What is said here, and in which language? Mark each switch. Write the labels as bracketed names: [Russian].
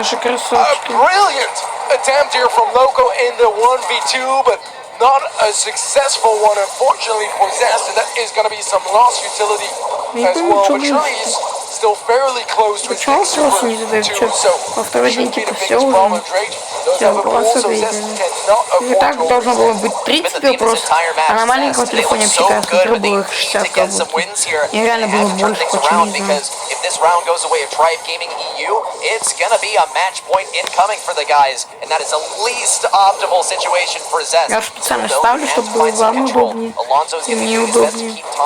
[English] A brilliant attempt here from Loco in the 1v2, but not a successful one, unfortunately, for Zest, and that is gonna be some lost utility as well. But surely he's still fairly close to his next super too, so shouldn't be the biggest problem. Drake does have a pull, so Zest cannot afford to overstep. [Russian] 30 вопрос, а на маленьком телефоне вообще кажется, было 60 кого-то. И реально было больше, почему не знаю. [English] If this round goes away of Tribe Gaming EU, it's gonna be a match point incoming for the guys, and that is the least optimal situation for Zest. [Russian] Я специально ставлю, чтобы было вам удобнее и мне удобнее.